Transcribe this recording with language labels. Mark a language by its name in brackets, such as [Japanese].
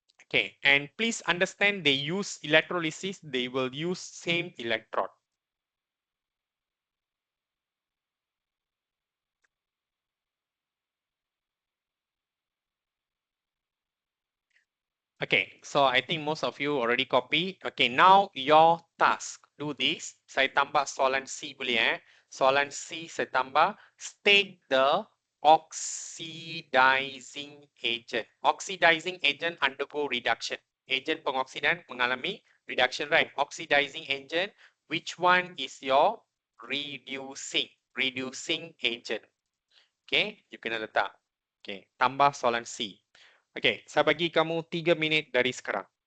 [English] Okay, and please understand they use electrolysis, they will use same electrode. Okay, so I think most of you already copy. Okay, now your task. Do this. [Malay] Saya tambah soalan C boleh Soalan C saya tambah. [English] State the oxidizing agent. Oxidizing agent undergo reduction. [Malay] Agent pengoksidan mengalami [English] reduction, right? Oxidizing agent, which one is your reducing agent? [Malay] Okay, you kena letak. Okay, tambah soalan C. Okay, saya bagi kamu 3 minit dari sekarang.